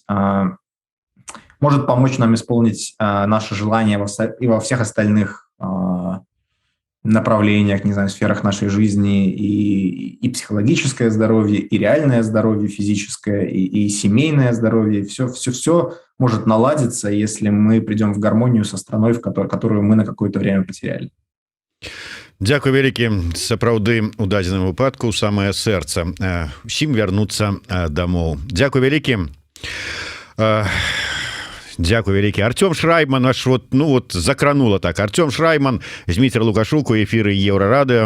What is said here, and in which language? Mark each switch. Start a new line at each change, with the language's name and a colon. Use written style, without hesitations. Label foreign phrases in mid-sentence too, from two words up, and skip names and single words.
Russian: может помочь нам исполнить наши желания и во всех остальных направлениях, не знаю, сферах нашей жизни, и психологическое здоровье, и реальное здоровье физическое, и семейное здоровье. Все может наладиться, если мы придем в гармонию со страной, которую мы на какое-то время потеряли.
Belarusian: Дзякуй вялікі, сапраўды у дадзеным выпадку самае сэрца усім вярнуцца дамоў. Дзякуй вялікі. Дякую вялікі. Артём Шрайман, аж закранула так. Артём Шрайман, Зміцер Лукашук у эфіры Еўрарадыё.